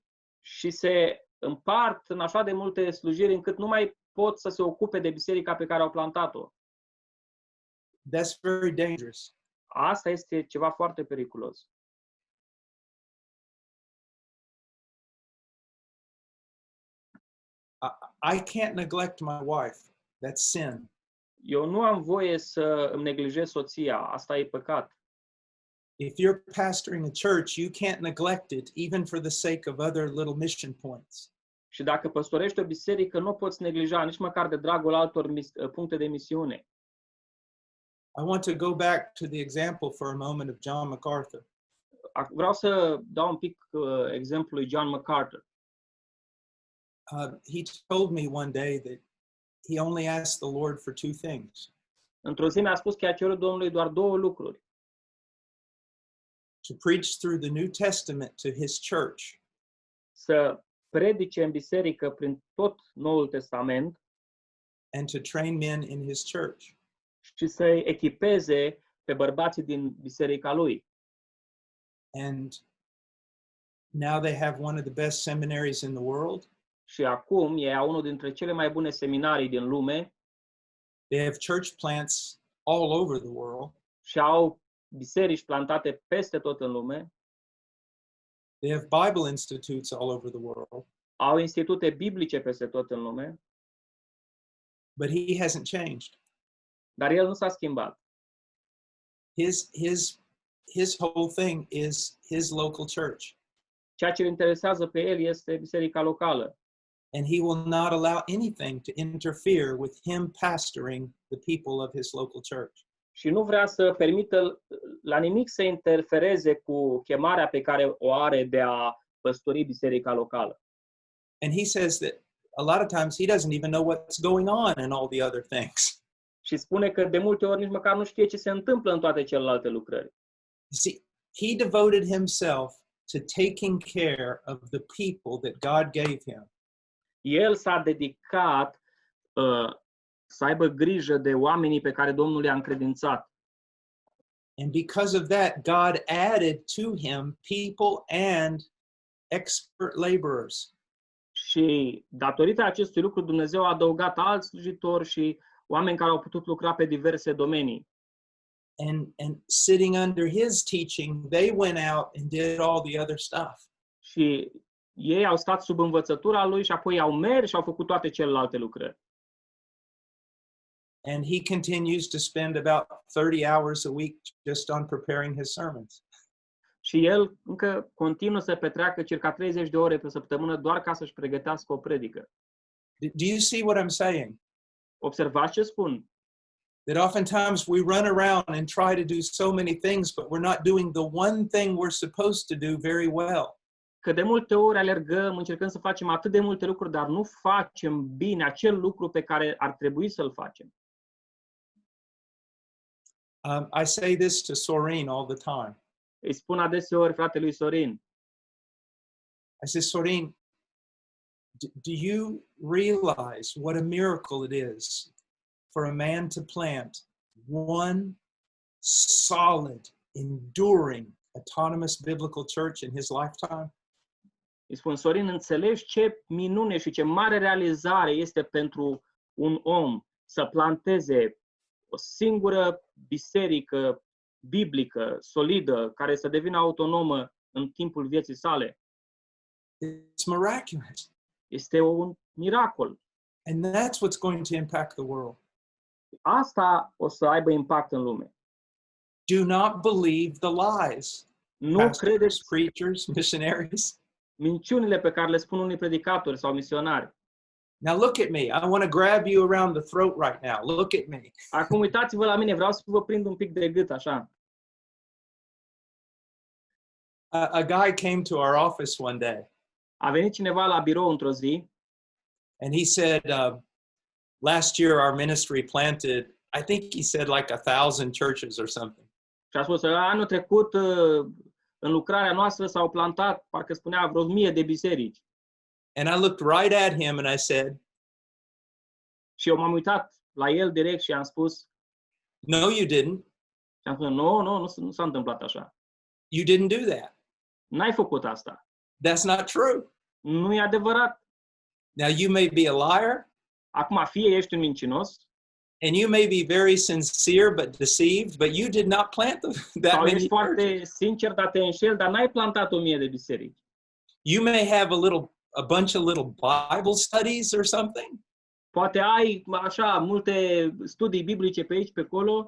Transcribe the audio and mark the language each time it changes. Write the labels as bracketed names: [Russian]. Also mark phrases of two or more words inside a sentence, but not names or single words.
[Romanian] Și se împart în așa de multe slujiri încât nu mai pot să se ocupe de biserica pe care au plantat-o. [English] That's very dangerous. [Romanian] Asta este ceva foarte periculos. [English] I can't neglect my wife. That's sin. [Romanian] Eu nu am voie să îmi neglijez soția, asta e păcat. [English] If you're pastoring a church, you can't neglect it, even for the sake of other little mission points. [Romanian] Și dacă păstorești o biserică, nu poți neglija nici măcar de dragul altor puncte de misiune. [English] I want to go back to the example for a moment of John MacArthur. [Romanian] Vreau să dau un pic exemplul lui John MacArthur. [English] He told me one day that he only asked the Lord for two things. [Romanian] Într-o zi mi-a spus că i-a cerut Domnului doar două lucruri. [English] To preach through the New Testament to his church. [Romanian] Să predice în biserică prin tot Noul Testament. [English] And to train men in his church. [Romanian] Și să echipeze pe bărbații din biserica lui. [English] And now they have one of the best seminaries in the world. [Romanian] Și acum ei au unul dintre cele mai bune seminarii din lume. [English] They have church plants all over the world. [Romanian] Și au biserici plantate peste tot în lume. [English] They have Bible institutes all over the world. [Romanian] Au institute biblice peste tot în lume. [English] But he hasn't changed. [Romanian] Dar el nu s-a schimbat. [English] His whole thing is his local church. [Romanian] ceea ce îl interesează pe el este biserica locală. [English] And he will not allow anything to interfere with him pastoring the people of his local church. [Romanian] Și nu vrea să permită la nimic să interfereze cu chemarea pe care o are de a păstori biserica locală. [English] And he says that a lot of times he doesn't even know what's going on in all the other things. [Romanian] Și spune că de multe ori nici măcar nu știe ce se întâmplă în toate celelalte lucrări. [English] You see, he devoted himself to taking care of the people that God gave him. [Romanian] El s-a dedicat să aibă grijă de oamenii pe care Domnul i-a încredințat. [English] And because of that, God added to him people and expert laborers. [Romanian] Și datorită acestui lucru, Dumnezeu a adăugat alți slujitori și oameni care au putut lucra pe diverse domenii. [English] And sitting under his teaching, they went out and did all the other stuff. [Romanian] Și ei au stat sub învățătura lui și apoi au mers și au făcut toate celelalte lucrări. [English] And he continues to spend about 30 hours a week just on preparing his sermons. [Romanian] Și el încă continuă să petreacă circa 30 de ore pe săptămână doar ca să-și pregătească o predică. [English] Do you see what I'm saying? [Romanian] Observați ce spun? [English] That oftentimes we run around and try to do so many things, but we're not doing the one thing we're supposed to do very well. [Romanian] Că de multe ori alergăm, încercăm să facem atât de multe lucruri, dar nu facem bine acel lucru pe care ar trebui să-l facem. [English] I say this to Sorin all the time. [Romanian] Îi spun adeseori fratelui Sorin, [English] I say, Sorin, do you realize what a miracle it is for a man to plant one solid, enduring, autonomous biblical church in his lifetime? [Romanian] îi spun, Sorin, înțelegi ce minune și ce mare realizare este pentru un om să planteze o singură biserică biblică, solidă, care să devină autonomă în timpul vieții sale? [English] It's miraculous. [Romanian] Este un miracol. [English] And that's what's going to impact the world. [Romanian] Asta o să aibă impact în lume. [English] Do not believe the lies. [Romanian] Nu [English] Pastors, [Romanian] credeți [English] preachers, missionaries. [Romanian] minciunile pe care le spun unii predicatori sau misionari. [English] Now look at me. I want to grab you around the throat right now. Look at me. [Romanian] Acum uitați-vă la mine, vreau să vă prind un pic de gât, așa. [English] A guy came to our office one day [Romanian] A venit cineva la birou într-o zi [English] and he said, last year our ministry planted, I think he said like 1,000 churches or something. [Romanian] și a spus, anul trecut în lucrarea noastră s-au plantat, parcă spunea, vreo 1000 de biserici. [English] And I looked right at him and I said, [Romanian] Și eu m-am uitat la el direct și am spus, [English] no, you didn't. [Romanian] și am spus, nu s-a întâmplat așa. [English] You didn't do that. [Romanian] N-ai făcut asta. [English] That's not true. [Romanian] Nu e adevărat. [English] Now you may be a liar [Romanian] Acum, fie ești un mincinos, [English] and you may be very sincere but deceived, but you did not plant that [Romanian] sau [English] many [Romanian] ești foarte [English] churches. [Romanian] sincer, dar te înșeli, dar n-ai plantat 1000 de biserici. [English] You may have a bunch of little Bible studies or something, [Romanian] Poate ai așa multe studii biblice pe aici, pe acolo,